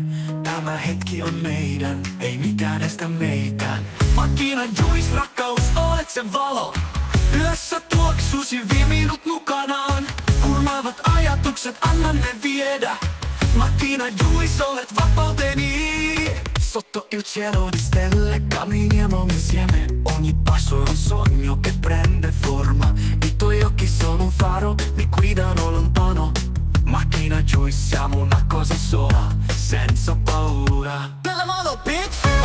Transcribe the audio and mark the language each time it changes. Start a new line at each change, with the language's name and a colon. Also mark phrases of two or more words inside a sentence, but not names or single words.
Finnish: Tämä hetki on meidän, ei mikään estä meitä. Makina Juice, rakkaus, olet sen valo. Yössä tuoksusi, vie minut mukanaan. Kurmaavat ajatukset, anna ne viedä. Makina Juice, olet vapauteni.
Italian: Sotto il cielo di stelle camminiamo insieme. Ogni passo è un sogno che prende forma. I tuoi occhi sono un faro, mi guidano lontano. Macchina Juice, siamo una cosa sola, senza paura. Bella modo, bitch!